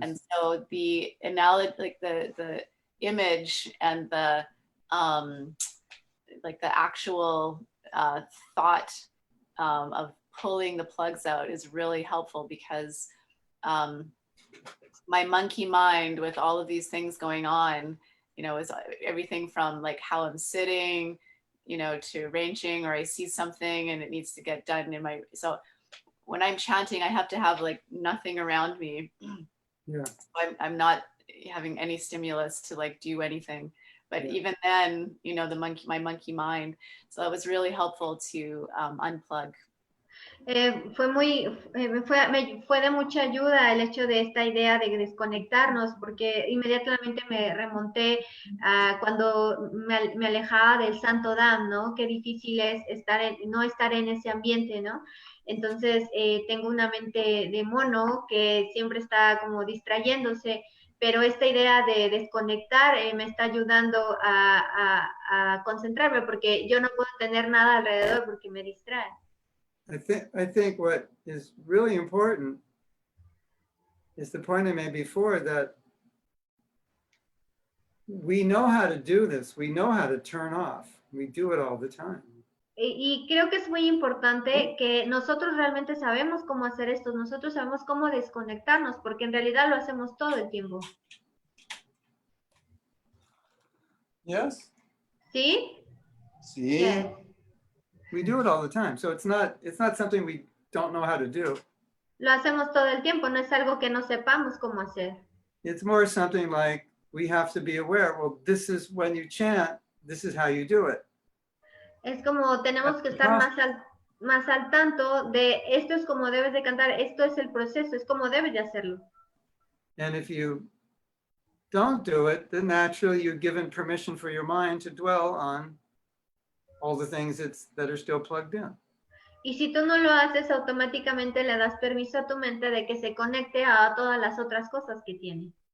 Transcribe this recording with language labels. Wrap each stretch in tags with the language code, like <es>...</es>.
<en>And so the analogy, like the image and the actual thought of pulling the plugs out is really helpful, because my monkey mind with all of these things going on, is everything from like how I'm sitting, to arranging, or I see something and it needs to get done so when I'm chanting, I have to have like nothing around me. Yeah. I'm not having any stimulus to like do anything. But even then, my monkey mind. So it was really helpful to unplug.</en> <es>Fue de mucha ayuda el hecho de esta idea de desconectarnos, porque inmediatamente me remonté a cuando me alejaba del Santo Dham, ¿no? Qué difícil es no estar en ese ambiente, ¿no? Entonces, tengo una mente de mono que siempre está como distrayéndose, pero esta idea de desconectar me está ayudando a concentrarme, porque yo no puedo tener nada alrededor porque me distrae.</es> <en>I think what is really important is the point I made before, that we know how to do this. We know how to turn off. We do it all the time.</en> <es>Y creo que es muy importante que nosotros realmente sabemos cómo hacer esto, nosotros sabemos cómo desconectarnos, porque en realidad lo hacemos todo el tiempo.</es> <en>Yes?</en> <es>¿Sí?</es> <en>See? Yes. We do it all the time. So it's not something we don't know how to do.</en> <es>Lo hacemos todo el tiempo, no es algo que no sepamos cómo hacer.</es> <en>It's more something like we have to be aware, well, this is when you chant, this is how you do it.</en> <es>Es como tenemos que estar más al tanto de esto es como debes de cantar, esto es el proceso, es como debes de hacerlo.</es> <en>And if you don't do it, then naturally you're given permission for your mind to dwell on all the things that are still plugged in.</en> <es>Y si tú no lo haces, automáticamente le das permiso a tu mente de que se conecte a todas las otras cosas que tiene.</es>